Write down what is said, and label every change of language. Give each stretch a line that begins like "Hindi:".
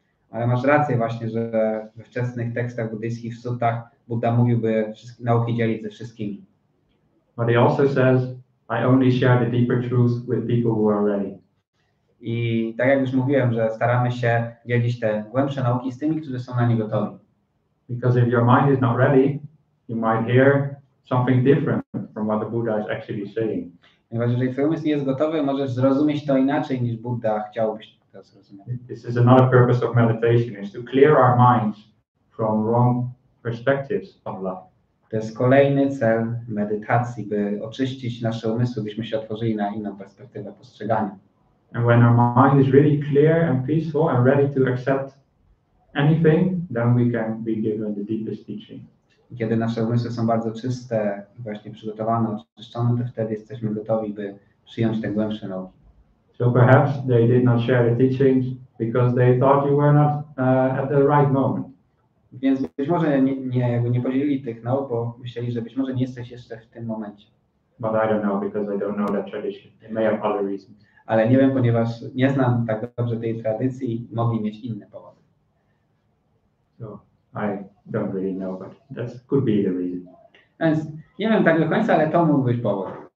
Polish: Ale masz rację właśnie, że we wczesnych tekstach buddyjskich, w suttach, Buddha mówiłby nauki dzielić ze wszystkimi.
English: But he also says, I only share the deeper truths with people who are ready.
Polish: I tak jak już mówiłem, że staramy się dzielić te głębsze nauki z tymi, którzy są na nie gotowi.
English: Because if your mind is not ready, you might hear something different from what the Buddha is actually saying.
Polish: Ponieważ jeżeli twój umysł nie jest gotowy, możesz zrozumieć to inaczej niż Buddha chciałbyś to zrozumieć.
English: This is another purpose of meditation, is to clear our minds from wrong perspectives of life.
Polish: To jest kolejny cel medytacji, by oczyścić nasze umysły, byśmy się otworzyli na inną perspektywę postrzegania.
English: And when our mind is really clear and peaceful and ready to accept anything, then we can be given the deepest teaching.
Polish: Kiedy nasze umysły są bardzo czyste, właśnie przygotowane, oczyszczone, to wtedy jesteśmy gotowi, by przyjąć te głębsze nauki.
English: So perhaps they did not share the teachings because they thought you were not at the right moment.
Polish: Więc być może nie podzielili tych nauk, bo myśleli, że być może nie jesteś jeszcze w tym momencie.
English: But I don't know because I don't know that tradition. They may have other reasons.
Polish: Ale nie wiem, ponieważ nie znam tak dobrze tej tradycji, mogli mieć inne powody.
English: So I don't really know, but that could be the reason.
Polish: Więc nie wiem tak do końca, ale to mógł być powód.